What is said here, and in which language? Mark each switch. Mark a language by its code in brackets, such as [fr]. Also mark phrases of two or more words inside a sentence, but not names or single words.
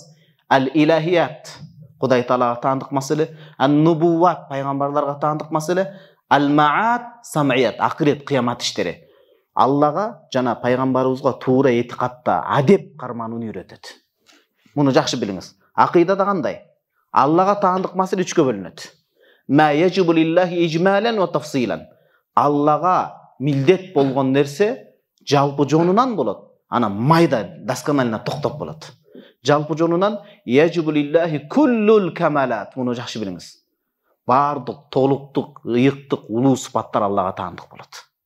[ky] Ал-илахият, Кудай Таалага таандык маселе, ан-нубувват, пайгамбарларга таандык маселе, [ar] المعاد السمعيات, [ky] акырет, кыямат иштери. Аллага жана пайгамбарыбызга туура этикатта адеп карманууну үйрөтөт. Муну жакшы билиңиз. Акыйдада кандай? Аллага таандык маселе 3кө бөлүнөт. [ar] ما يجب لله إجمالا وتفصيلا. [ky] Аллага милдет болгон нерсе жалпы жонунан болот. Ана майда досконально токтоп болот. Жалпы жонунан [ar] يجب لله كل الكمالات. [ky] Муну жакшы билиңиз. Бардык толуктук, ыйыктык, улуу сыпаттар Аллага таандык болот.